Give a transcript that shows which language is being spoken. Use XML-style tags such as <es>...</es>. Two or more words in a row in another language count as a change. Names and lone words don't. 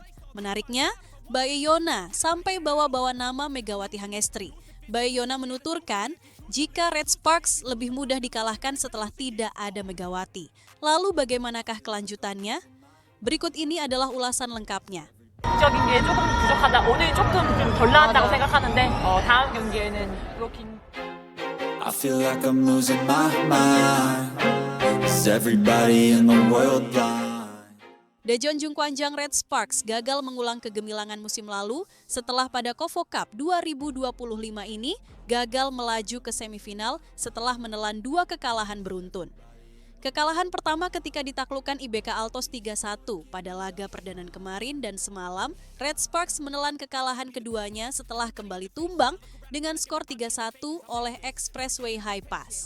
<id>Menariknya, Bae Yona sampai bawa-bawa nama Megawati Hangestri. Bae Yona menuturkan, jika Red Sparks lebih mudah dikalahkan setelah tidak ada Megawati. Lalu bagaimanakah kelanjutannya? Berikut ini adalah ulasan lengkapnya.</id> <ko>적인 게 조금 부족하다. 오늘 조금 좀 덜 나왔다고 생각하는데 다음 경기에는 브로킹.</ko> <en>I feel like I'm losing my mind. Is everybody in the world blind?</en> <id>Daejeon Jungkwanjang Red Sparks gagal mengulang kegemilangan musim lalu setelah pada Kovo Cup 2025 ini gagal melaju ke semifinal setelah menelan 2 kekalahan beruntun. Kekalahan pertama ketika ditaklukkan IBK Altos 3-1 pada laga perdanaan kemarin dan semalam, Red Sparks menelan kekalahan keduanya setelah kembali tumbang dengan skor 3-1 oleh Expressway High Pass.</id>